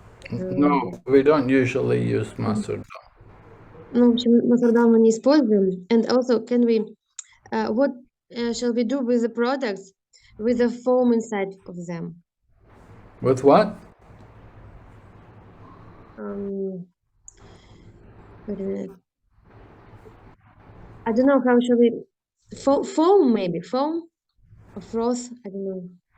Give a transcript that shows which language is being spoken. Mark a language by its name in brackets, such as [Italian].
[English] No, we don't usually use masur dal. [Russian] Ну, в общем, масур дал мы не используем. [English] And also, can we, what shall we do with the products with the foam inside of them? With what? Wait a minute. I don't know how shall we, foam maybe, foam or froth, I don't know.